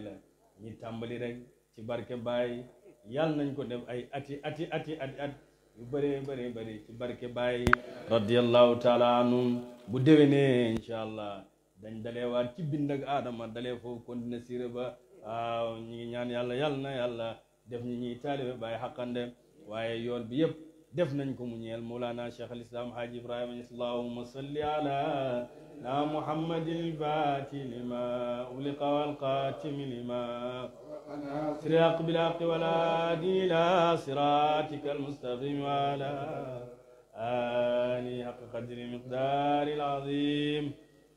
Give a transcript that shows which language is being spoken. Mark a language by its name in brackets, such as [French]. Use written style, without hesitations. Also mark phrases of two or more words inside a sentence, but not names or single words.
[Wolof] la ñi tàmbali rek ci barke Baye yàlla nañ ko def ay ati at yu bëree bëri ci barke Baye [Arabic] رضي الله تعالى عنهم [Wolof] bu déwénee [Arabic] إن شاء الله [Wolof] dañ dalee waat ci bind ak aadama dalee foofu continuer siré ba waaw ñi ngi ñaan yàlla na yàlla def ñi ñuy taalibe Baye xaqande waaye yoon bi yëpp def nañ ko mu ñeel Mawlana Cheikh al Islam Hadji Ibrahima Niass [Arabic] اللهم صل علينا محمد الفاتح لما أغلق والخاتم لما سبق بالحق والهادي إلى صراطك المستقيم وعلى آل حق قدر مقدار العظيم